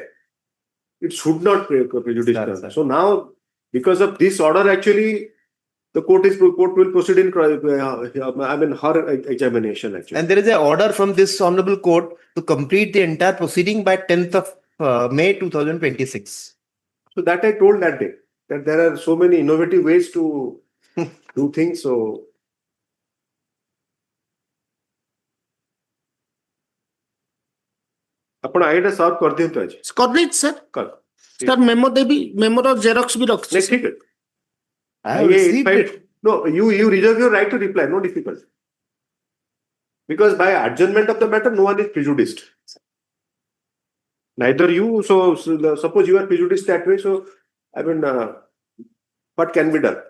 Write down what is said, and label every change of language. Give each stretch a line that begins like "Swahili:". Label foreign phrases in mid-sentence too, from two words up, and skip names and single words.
English: It should not prejudice none. So now, because of this order, actually, the court will proceed in her examination actually. And there is an order from this honorable court to complete the entire proceeding by 10th of May 2026. So that I told that day, that there are so many innovative ways to do things.
Odia: So ଆପଣ ଆଇଟା ସର୍ଭ କରିଦିଅନ୍ତୁ ଆଜି କରିଦେଇଛି ସାର୍ କର ସାର୍ ମେମୋ ଦେବି ମେମୋର ଜେରକ୍ସ ବି ରଖିଛି ନାଇଁ ଠିକ ଅଛି
English: I have received it. no you reserve your right to reply, no difficulty, because by adjournment of the matter no one is prejudiced, neither you. So suppose you are prejudiced that way, so I mean what can be done?